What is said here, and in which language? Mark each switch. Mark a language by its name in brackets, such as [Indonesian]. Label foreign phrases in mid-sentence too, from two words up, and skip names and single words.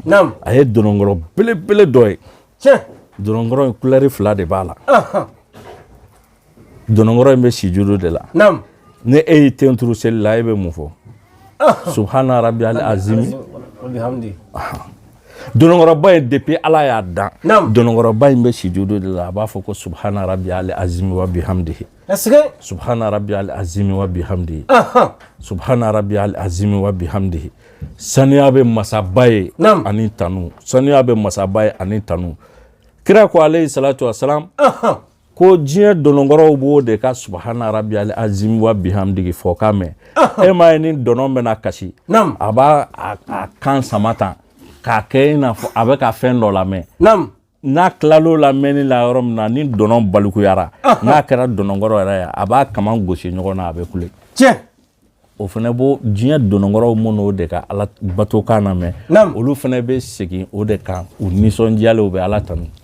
[Bambara] A ye dɔnɔnkɔrɔ belebele dɔ ye. Dɔnɔnkɔrɔ in couleur 2 de b'a la. Dɔnɔnkɔrɔ in bɛ sijudu de la. Ni e y'i ten turu seli la, e bɛ mun fɔ? [Arabic] سبحان ربي العظيم. [Bambara] Dɔnɔnkɔrɔba in depuis Ala y'a dan, dɔnɔnkɔrɔba in bɛ sijudu de la, a b'a fɔ ko [Arabic] سبحان ربي العظيم وبحمده. سبحان ربي العظيم وبحمده. سبحان ربي العظيم وبحمده. [Bambara] Saniya bɛ masaba ye ani tanu. Saniya bɛ masaba ye ani tanu. Kira ko [Arabic] عليه الصلاة والسلام [Bambara] ko diɲɛ dɔnɔnkɔrɔw b'o de ka [Arabic] سبحان ربي العظيم وبحمده [Bambara] fɔ ka mɛn. E ma ye ni dɔnɔ bɛna kasi, a b'a kan sama tan k'a kɛ i n'a fɔ a bɛ ka fɛn dɔ lamɛn. N'a tilal'o lamɛnni la yɔrɔ min na, ni dɔnɔ balikuyara, n'a kɛra dɔnɔnkɔrɔ yɛrɛ ye, a b'a kaman gosi ɲɔgɔn na, a bɛ kule. O fana b'o diɲɛ dɔnɔnkɔrɔw minnu de ka Ala bato kan lamɛn, olu fana bɛ segin o de kan, u nisɔndiyalen, u bɛ Ala tanu.